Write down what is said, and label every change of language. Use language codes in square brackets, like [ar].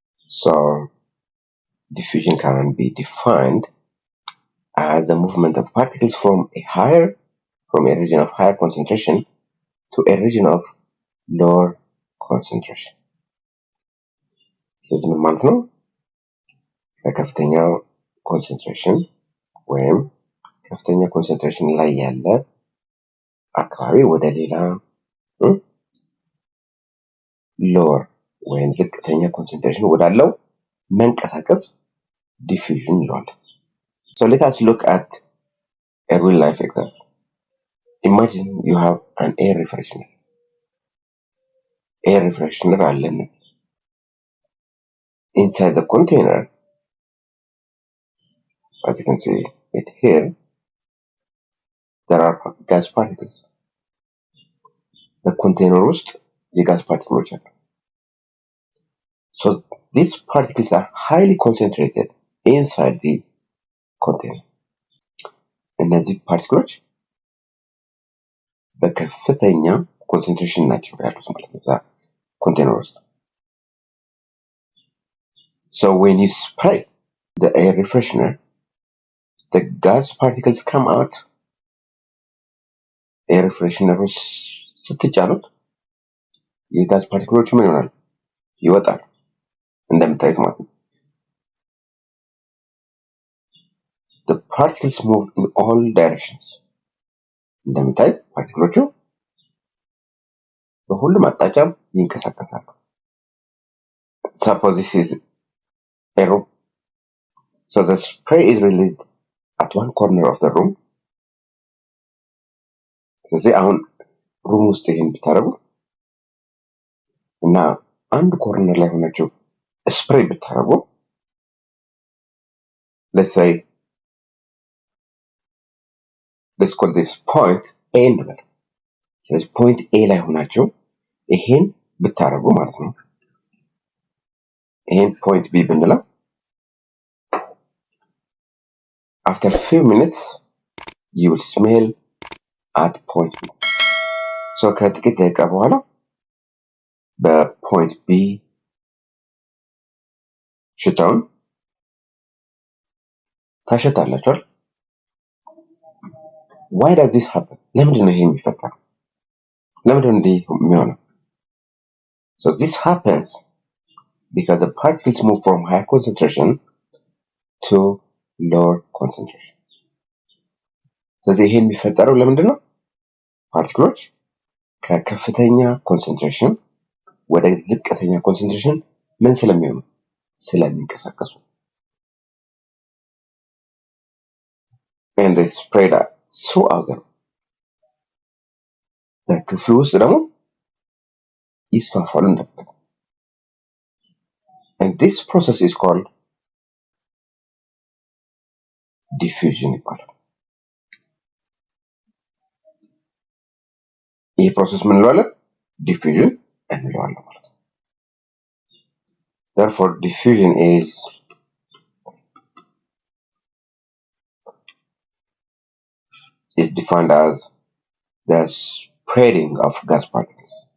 [en] So diffusion can be defined as the movement of particles from a region of higher concentration to a region of lower concentration. [am] ስለዚህ ምን ማለት ነው? ከከፍተኛው ኮንሰንትሬሽን ወይም ከፍተኛ ኮንሰንትሬሽን ላይ ያለ አካባቢ ወደ ሌላ lower ወይም ዝቅተኛ ኮንሰንትሬሽን ወዳለው መንቀሳቀስ diffusion ይለዋል። [en] So let us look at a real life example. Imagine you have an air refreshener. Air refreshener [am] አለን። [en] Inside the container, as you can see it here, there are gas particles. The container [am] ውስጥ የጋዝ ፓርቲክሎች አሉ። [en] So these particles are highly concentrated inside the container. [am] እነዚህ ፓርቲክሎች በከፍተኛ ኮንሰንትሬሽን ናቸው ያሉት ማለት ነው እዛ ኮንቴነር ውስጥ። [en] So when you spray the air refreshener, the gas particles come out. [am] air refreshener ስትጫኑት የጋዝ ፓርቲክሎች ምን ይሆናሉ? ይወጣሉ። እንደምታዩት ማለት ነው። [en] The particles move in all directions. [am] እንደምታዩት ፓርቲክሎቹ በሁሉም አቅጣጫ ይንቀሳቀሳሉ። [en] Suppose this is a room. So the spray is released at one corner of the room. [am] ስለዚህ አሁን ሩም ውስጥ ይሄን ብታረጉ እና አንድ ኮርነር ላይ ሆናችሁ ስፕሬይ ብታረጉ [en] let's call this point A [am] እንበል። ስለዚህ [en] point A [am] ላይ ሆናችሁ ይሄን ብታረጉ ማለት ነው። ይሄን [en] point B [am] ብንለው [en] after few minutes you will smell at point B. [am] ሶ ከጥቂት ደቂቃ በኋላ በፖይንት ቢ ሽታውን ታሸታላችሁ አይደል? [en] why does this happen? [am] ለምንድን ነው ይሄ የሚፈጠረው? ለምንድን ነው እንዲህ የሚሆነው? [en] So this happens because the particles move from high concentration to lower concentration. [am] ስለዚህ ይሄ የሚፈጠረው ለምንድን ነው? ፓርቲክሎች ከከፍተኛ ኮንሰንትሬሽን ወደ ዝቅተኛ ኮንሰንትሬሽን ምን ስለሚሆኑ ስለሚንቀሳቀሱ [en] and they spread out throughout them. [am] በክፍሉ ውስጥ ደግሞ ይስፋፋሉ እንደበት [en] and this process is called diffusion [am] ይባላል። ይህ ፕሮሰስ ምን እንለዋለን? [en] diffusion [am] እንለዋለን ማለት ነው። [en] therefore diffusion is defined as the spreading of gas particles.